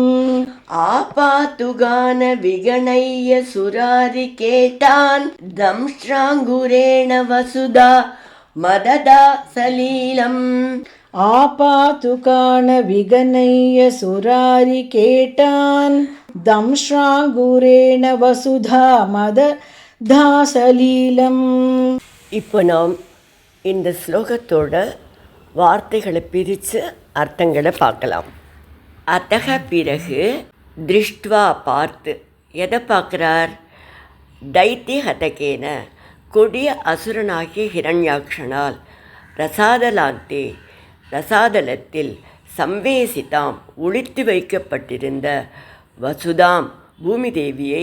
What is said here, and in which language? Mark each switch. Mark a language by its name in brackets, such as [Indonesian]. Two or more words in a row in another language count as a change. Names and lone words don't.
[Sanskrit] आपातु गानविगणय्य सुरारिकेटान् दंष्ट्राङ्गुरेण वसुधा मददा सलीलम् आपातुकानविगणय्य सुरारिकेटान् दंष्ट्राङ्गुरेण वसुधा मदधा सलीलम्. [Tamil] இப்போ நாம் இந்த ஸ்லோகத்தோட வார்த்தைகளை பிரித்து அர்த்தங்களை பார்க்கலாம். அத்தக பிறகு திருஷ்ட்வா பார்த்து, எதை பார்க்குறார்? [Sanskrit] दैत्य हतकेन [Tamil] கொடிய அசுரனாகிய ஹிரண்யாக்ஷனால், ரசாதலாந்தே ரசாதலத்தில், சம்வேசிதாம் ஒளித்து வைக்கப்பட்டிருந்த, வசுதாம் பூமி தேவியை